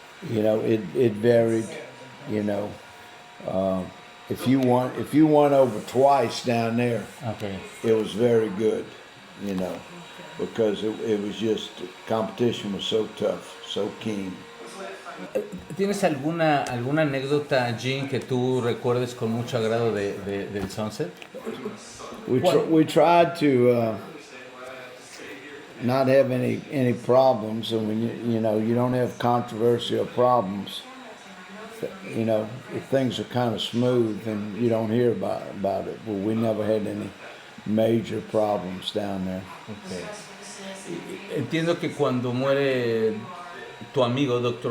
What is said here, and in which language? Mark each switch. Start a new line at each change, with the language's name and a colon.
English: You know, it varied. You know, if you won over twice down there, Okay. it was very good. You know, because it was just, competition was so tough, so keen.
Spanish: ¿Tienes alguna anécdota, Gene, que tú recuerdes con mucho agrado del Sunset?
English: We tried to not have any problems, and when you don't have controversy or problems, you know, if things are kind of smooth and you don't hear about it. Well, we never had any major problems down there. Okay.
Spanish: Entiendo que cuando muere tu amigo Dr.